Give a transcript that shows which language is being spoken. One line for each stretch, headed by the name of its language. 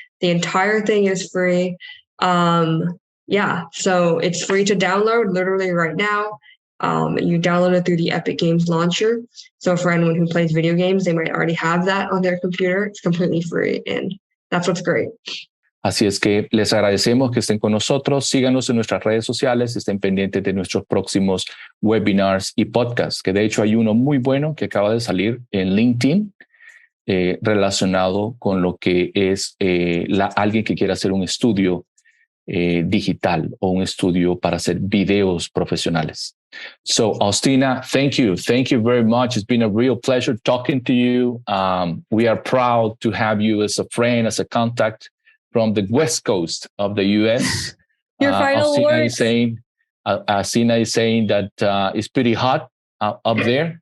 English: The entire thing is free. Yeah, so it's free to download literally right now. You download it through the Epic Games launcher. So for anyone who plays video games, they might already have that on their computer. It's completely free, and that's what's great.
Spanish: Así es que les agradecemos que estén con nosotros. Síganos en nuestras redes sociales, estén pendientes de nuestros próximos webinars y podcasts, que de hecho hay uno muy bueno que acaba de salir en LinkedIn relacionado con lo que es alguien que quiera hacer un estudio digital o un estudio para hacer videos profesionales.
English: So, Austina, thank you. Thank you very much. It's been a real pleasure talking to you. We are proud to have you as a friend, as a contact from the West Coast of the U.S. Your final words. Austina is saying that it's pretty hot up there.